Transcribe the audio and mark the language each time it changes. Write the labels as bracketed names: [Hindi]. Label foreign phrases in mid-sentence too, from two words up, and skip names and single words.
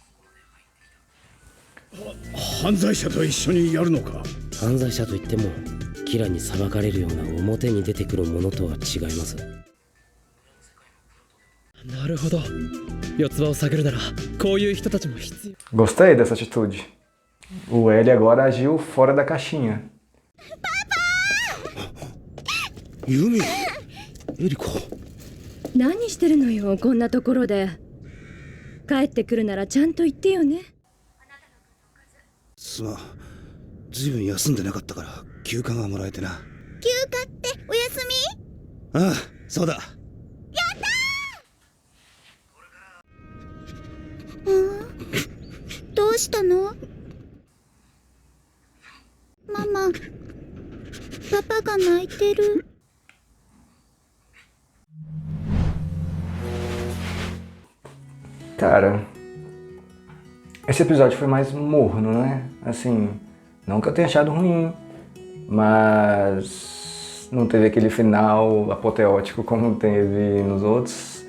[Japanese] 犯罪者と一緒にやるのか？犯罪者といってもキラに裁かれるような表に出てくるものとは違います。なるほど。四つ葉を探るならこういう人たちも必要。 [Portuguese] Gostei dessa atitude. O L agora agiu fora da caixinha. [Japanese] ユミ、エリコ。何してるのよ、こんなところで。帰ってくるならちゃんと言ってよね。すまん、ずいぶん休んでなかったから休暇がもらえてな。休暇ってお休み？ああ、そうだ。どうしたの？ママ、パパが泣いてる。 [Portuguese] Cara, esse episódio foi mais morno, né? Assim, não que eu tenha achado ruim, mas não teve aquele final apoteótico como teve nos outros.